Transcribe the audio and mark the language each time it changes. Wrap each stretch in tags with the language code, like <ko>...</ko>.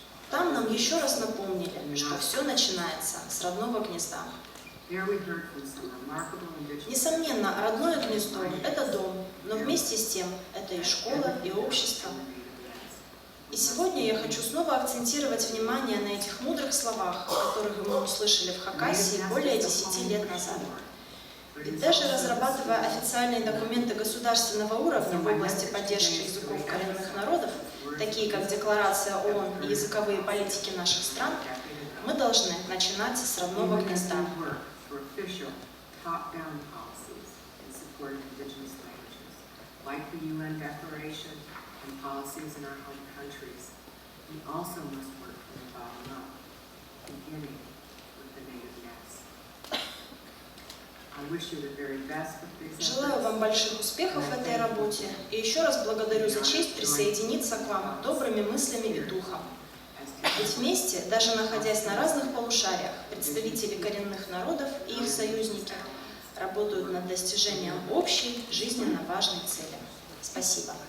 <ru>Там нам еще раз напомнили, что все начинается с родного гнезда.</ru> <en>There we heard from some remarkable indigenous</en> <ru>Несомненно, родное гнездо – это дом, но вместе с тем это и школа, и общество. И сегодня я хочу снова акцентировать внимание на этих мудрых словах, которых мы услышали в Хакасии более 10 лет назад. Ведь даже разрабатывая официальные документы государственного уровня в области поддержки языков коренных народов, такие как Декларация ООН и языковые политики наших стран, мы должны начинать с родного гнезда.</ru> <en>for official top-down policies in support of indigenous languages, like the UN Declaration and policies in our home countries. We also must work from the bottom up, beginning with the native nest. I wish you the very best with these</en> <ru>Желаю вам больших успехов в этой работе и еще раз благодарю за честь присоединиться к вам добрыми мыслями и духом. Ведь вместе, даже находясь на разных полушариях, представители коренных народов и их союзники работают над достижением общей жизненно важной цели. Спасибо.</ru>